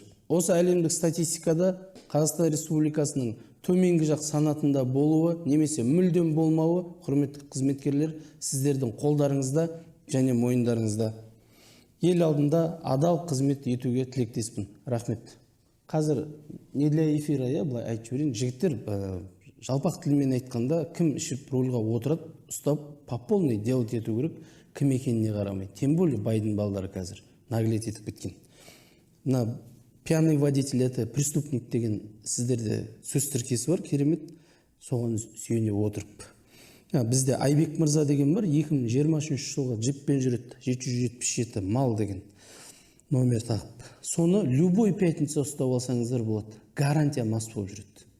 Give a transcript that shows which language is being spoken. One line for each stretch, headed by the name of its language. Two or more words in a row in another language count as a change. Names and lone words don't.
Kazakh: Осы әлемдік статистикада Қазақстан Республикасының төменгі жақ санатында болуы, немесе мүлдем болмауы, құрметті қызметкерлер, сіздердің қолдарыңызда және мойындарыңызда. Ел алдында адал қызмет етуге тілектеспін. Рахмет. Қазір
Russian: не для эфира,
Kazakh: былай айтып жіберейін, жігіттер жалпақ тілмен айтқанда, кім ішіп рөлға отырып, ұстап,
Russian: по полной делать
Kazakh: ету керек, кім екеніне қарамай.
Russian: Тем более
Kazakh: байдың балдары қазір наглеть етіп кеткен. Мына
Russian: пьяный водитель, это преступник
Kazakh: деген сіздерде сөз тіркесі бар, керемет, соған сүйене отырып. Бізде Айбек Мырза деген бар, 2023 жылға джиппен жүреді, 777 мал деген номер тағып. Соны
Russian: любой пятница
Kazakh: ұстап алсаңыздар болады. Гарантия мас болып жүреді.